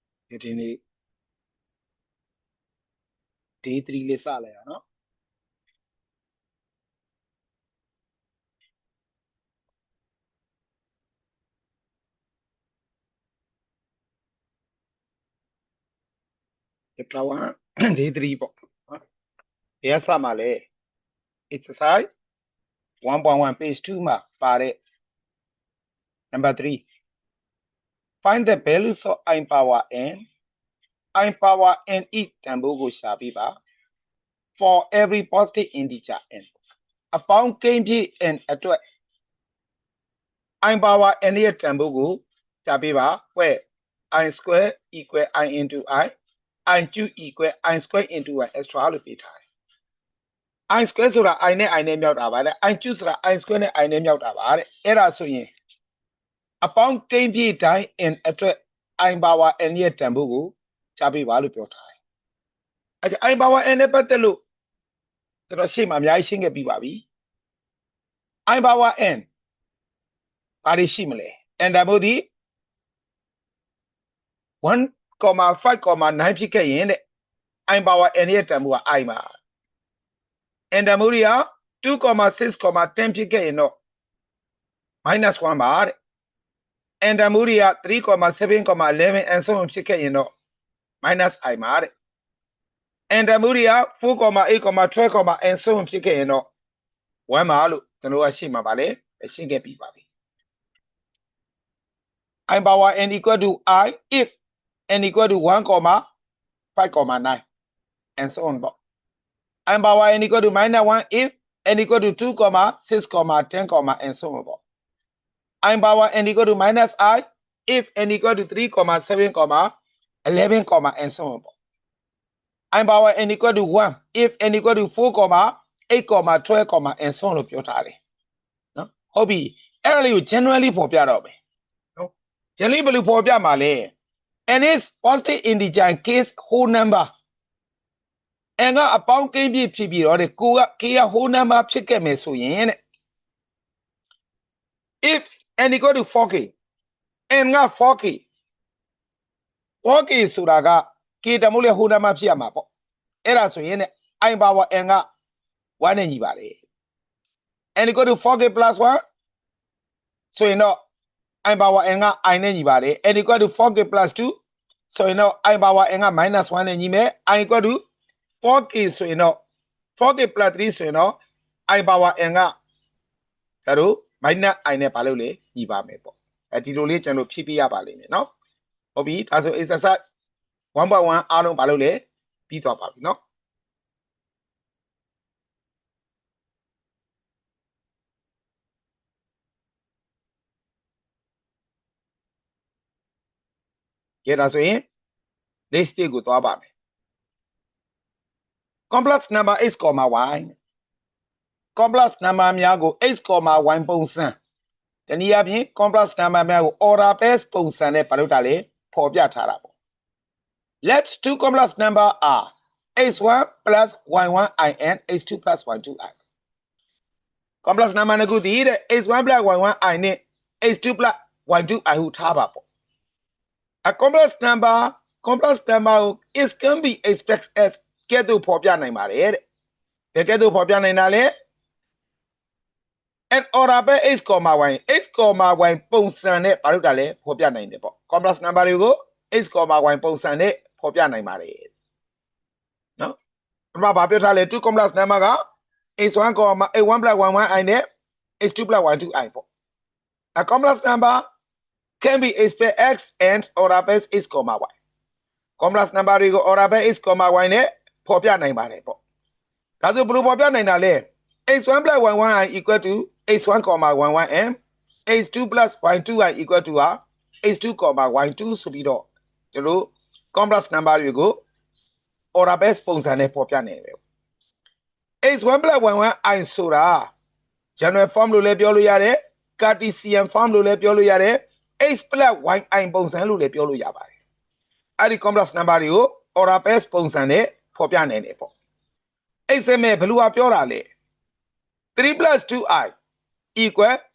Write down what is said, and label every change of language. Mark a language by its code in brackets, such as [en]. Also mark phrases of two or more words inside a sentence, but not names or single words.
[my] ဒီနေ့ day 3လေးစလိုက်အောင်နော် [en] chapter 1 day 3 [my] ပေါ့နော် ဘယ်ကစမှာလဲ [en] exercise 1.1 page 2 [my] မှာပါတဲ့ [en] number 3 find the values of I power n I power n each [my] တန်ဖိုးကိုရှာပြီးပါ [en] for every positive integer n [my] အပေါင်းကိန်းပြည့် n အတွက် [en] I power n [my] ရဲ့တန်ဖိုးကိုရှာပြီးပါ [en] where I square equal I into I cube equal I square into 1 extra လို့ [my] ပေးထားတယ် [en] I square [my] ဆိုတာ I နဲ့ I နဲ့မြောက်တာပါတဲ့ [en] I cube [my] ဆိုတာ [en] I square [my] နဲ့ I နဲ့မြောက်တာပါတဲ့အဲ့ဒါဆိုရင်အပေါင်းကိန်းပြည့်တိုင်း n အတွက် [en] I power n [my] ရဲ့တန်ဖိုးကိုရှာပေးပါလို့ပြောထားတယ်အဲ့ဒါ [en] I power n [my] နဲ့ပတ်သက်လို့ကျွန်တော်ရှေ့မှာအများကြီးရှင်းခဲ့ပြီးပါပြီ [en] I power n [my] ဘာတွေရှိမလဲ n တန်ဖိုးဒီ 1,5,9 ဖြစ်ခဲ့ရင်တဲ့ I power n ရဲ့တန်ဖိုးက I မှာ n တန်ဖိုးတွေက 2,6,10 ဖြစ်ခဲ့ရင်တော့ -1 ပါတဲ့ n တန်ဖိုးတွေက 3,7,11 [en] and so on [my] ဖြစ်ခဲ့ရင်တော့ -i ပါတဲ့ n တန်ဖိုးတွေက 4,8,12, [en] and so on [my] ဖြစ်ခဲ့ရင်တော့ 1 ပါလို့ကျွန်တော်ကရှင်းမှာပါလေရှင်းခဲ့ပြီးပါပြီ [en] I power n equal to I if n equal to 1,5,9 and so on ပေါ့ I power n equal to -1 if n equal to 2,6,10, and so on ပေါ့ I power n equal to -i if n equal to 3,7,11, and so on [my] ပေါ့ [en] I power n equal to 1 if n equal to 4,8,12, and so on [my] လို့ပြောထားတယ်နော်ဟုတ်ပြီအဲ့ဒါလေးကို generally ပေါ်ပြတော့မယ်နော် generally ဘယ်လိုပေါ်ပြမှာလဲ [en] n is positive integer in case whole number [my] n ကအပေါင်းကိန်းပြည့်ဖြစ်ပြီးတော့တဲ့ကိုက k က [en] whole number [my] ဖြစ်ခဲ့မယ်ဆိုရင်တဲ့ [en] if n equal to 4k [my] n က 4k ဆိုတာက k တမို့လဲ [en] whole number [my] ဖြစ်ရမှာပေါ့အဲ့ဒါဆိုရင်တဲ့ [en] I power n [my] က 1 နဲ့ညီပါတယ် [en] n equal to 4k plus 1 [my] ဆိုရင်တော့ [en] I power n က I [my] နဲ့ညီပါတယ် [en] n equal to 4k plus 2 [my] ဆိုရင်တော့ [en] I power n [my] က -1 နဲ့ညီမယ် [en] I equal to 4k [my] ဆို ရင်တော့ [en] 4k plus 3 [my] ဆိုရင်တော့ [en] I power n [my] ကဒါတို့ -i နဲ့ပါလို့လေညီပါမယ်ပေါ့ဒီလိုလေးကျွန်တော်ဖြည့်ပြရပါလိမ့်မယ်နော်ဟုတ်ပြီဒါဆို exercise 1.1 အားလုံးပါလို့လေပြီးသွားပါပြီနော်ကဲဒါဆိုရင် list ကိုသွားပါမယ် [en] complex number x, y complex number [my] များကို x, y ပုံစံတနည်းအားဖြင့် [en] complex number [my] များကို order base ပုံစံနဲ့ပါလို့တာလေဖော်ပြထားတာပေါ့ [en] let two complex number are x1 plus y1 in x2 plus y2 i [my] complex number နှစ်ခုတည်းတဲ့ [en] x1 plus y1 i [my] နဲ့ [en] x2 plus y2 i [my] ဟုထားပါပေါ့ [en] a complex number ကို is can be expressed as [my] ကဲ့သို့ဖော်ပြနိုင်ပါတယ်တဲ့ဘယ်ကဲ့သို့ဖော်ပြနိုင်တာလဲ [en] an order by x, y [my] x, y ပုံစံနဲ့ဘာလို့တာလဲဖော်ပြနိုင်တယ်ပေါ့ [en] complex number [my] တွေကို x, y ပုံစံနဲ့ဖော်ပြနိုင်ပါတယ်နော်ဒီမှာဘာပြောထားလဲ [en] two complex number [my] က [en] x1 plus y1 i နဲ့ x2 plus y2 i ပေါ့ a complex number can be expressed x and order by x, y complex number တွေကို order by x, y [my] နဲ့ဖော်ပြနိုင်ပါတယ်ပေါ့ ဒါဆိုဘယ်လိုဖော်ပြနိုင်တာလဲ [en] x1 plus y1 i equal to x1, y1 and x2 plus y2 i equal to x2, y2 [my] ဆိုပြီးတော့ကျွန်တော် [en] complex number [my] တွေကို [en] order base [my] ပုံစံနဲ့ဖော်ပြနိုင်တယ် [en] x1 plus y1 i [my] ဆိုတာ [en] general form [my] လို့လည်းပြောလို့ရတယ် [en] Cartesian form [my] လို့လည်းပြောလို့ရတယ် [en] x plus y i [my] ပုံစံလို့လည်းပြောလို့ရပါတယ်အဲ့ဒီ [en] complex number [my] တွေကို [en] order base [my] ပုံစံနဲ့ဖော်ပြနိုင်တယ်ပေါ့အဲ့စမဲ့ဘယ်လိုပြောတာလဲ [en] 3 plus 2i equal